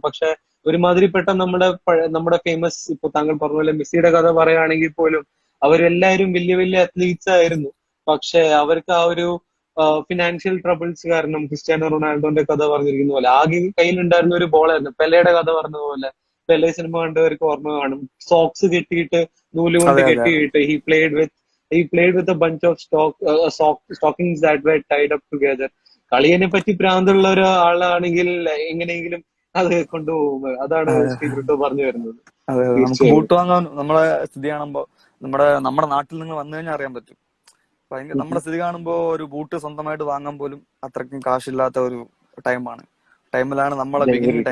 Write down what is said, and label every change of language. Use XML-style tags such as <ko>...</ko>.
<ml>പക്ഷെ ഒരുമാതിരിപ്പെട്ട നമ്മുടെ ഫേമസ്, ഇപ്പൊ താങ്കൾ പറഞ്ഞ പോലെ മെസ്സിയുടെ കഥ പറയുകയാണെങ്കിൽ പോലും അവരെല്ലാവരും വലിയ വലിയ അത്ലീറ്റ്സ് ആയിരുന്നു. പക്ഷെ അവർക്ക് ആ ഒരു ഫിനാൻഷ്യൽ ട്രബിൾസ് കാരണം, ക്രിസ്ത്യാനോ റൊണാൾഡോന്റെ കഥ പറഞ്ഞിരിക്കുന്ന പോലെ ആകെ കയ്യിലുണ്ടായിരുന്ന ഒരു ബോളായിരുന്നു. പെലെയുടെ കഥ പറഞ്ഞതുപോലെ, പെലെ സിനിമ കണ്ടവർക്ക് ഓർമ്മ കാണും. സോക്സ് കെട്ടിയിട്ട്, നൂല് കൊണ്ട് അതെ അതെ അതെ കെട്ടിയിട്ട്,</ml> <en>he played with a bunch of stockings that were tied up together.</en> <ml>കളിയെ പറ്റി ഭ്രാന്തുള്ള ഒരാളാണെങ്കിൽ എങ്ങനെയെങ്കിലും അത് കൊണ്ടുപോകും. അതാണ് ശ്രീ അതെ ബ്രിട്ടോ പറഞ്ഞു വരുന്നത്. അതെ അതെ. നമുക്ക് തീർച്ചയായും. ബൂട്ട് വാങ്ങാൻ നമ്മളെ സ്ഥിതി കാണുമ്പോ, നമ്മുടെ നാട്ടിൽ നിന്ന് വന്നു കഴിഞ്ഞാൽ അറിയാൻ പറ്റും. നമ്മുടെ സ്ഥിതി കാണുമ്പോ ഒരു ബൂട്ട് സ്വന്തമായിട്ട് വാങ്ങാൻ പോലും അത്രയ്ക്കും കാശില്ലാത്ത ഒരു ടൈമിലാണ് നമ്മളെ ബിഗിനിങ്</ml>